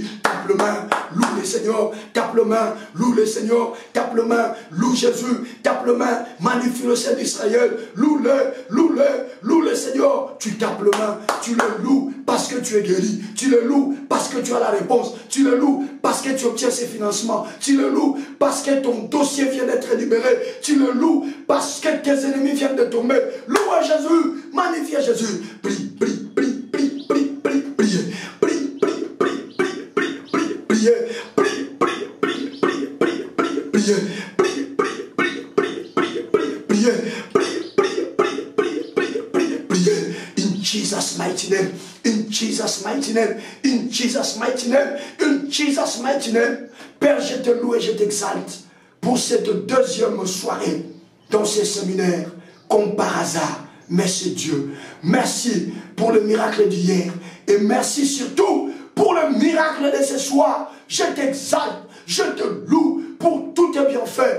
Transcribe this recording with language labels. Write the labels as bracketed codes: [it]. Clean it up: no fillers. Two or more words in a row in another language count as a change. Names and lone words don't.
[fr] Tape le main, loue le Seigneur, tape le main, loue le Seigneur, tape le main, loue Jésus, tape le main, magnifie le Saint d'Israël, loue le Seigneur, tu tapes le main, tu le loues parce que tu es guéri, tu le loues parce que tu as la réponse, tu le loues parce que tu obtiens ses financements, tu le loues parce que ton dossier vient d'être libéré, tu le loues parce que tes ennemis viennent de tomber. Loue à Jésus, magnifie à Jésus, prie, prie, prie, prie, prie, prie, priez, prie, prie, prie, prie, prie, prie, priez, prie, prie, prie, prie, prie, prie, priez, prie, prie, prie, prie, prie, prie, priez, [en] in Jesus' mighty name, in Jesus' mighty name, in Jesus' mighty name, in Jesus' mighty name. [fr] Père, je te loue et je t'exalte pour cette deuxième soirée dans ce séminaire, comme par hasard. Merci Dieu. Merci pour le miracle d'hier. Et merci surtout pour le miracle de ce soir. Je t'exalte, je te loue pour tous tes bienfaits.